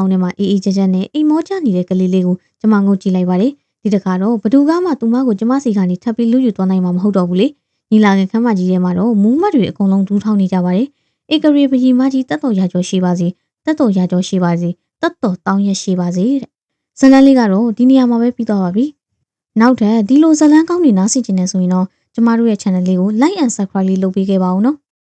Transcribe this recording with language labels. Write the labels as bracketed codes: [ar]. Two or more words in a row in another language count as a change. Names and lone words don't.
[my] င်းထဲမှာအေးအေးချမ်းချမ်းနဲ့အိမ်မောကျနေတဲ့ကလေးလေးကိုကျမငုတ်ကြည့်လိုက်ပါတယ်ဒီတခါတော့ဘသူကမှသူမကိုကျမစီကနေထပ်ပြီးလူယူသွားနိုင်မှာမဟုတ်တော့ဘူးလေညီလာခင်ခမ်းမကြီးထဲမှာတော့မူးမတ်တွေအကုန်လုံးဒူးထောင်းနေကြပါတယ်ဧကရေဘကြီးမကြီးတက်တော်ရကျော်ရှိပါစေတက်တော်ရကျော်ရှိပါစေတက်တော်တောင်းရရှိပါစေတဲ့ဇလန်းလေးကတော့ဒီနေရာမှာပဲပြီးသွားပါပြီနောက်ထပ်ဒီလိုဇလန်းကောင်းတွေနားဆင်ချင်နေဆိုရင်တော့ကျမတို့ရဲ့ channel လေးကို [en] like and subscribe [my] လေးလုပ်ပေးခဲ့ပါဦးနော်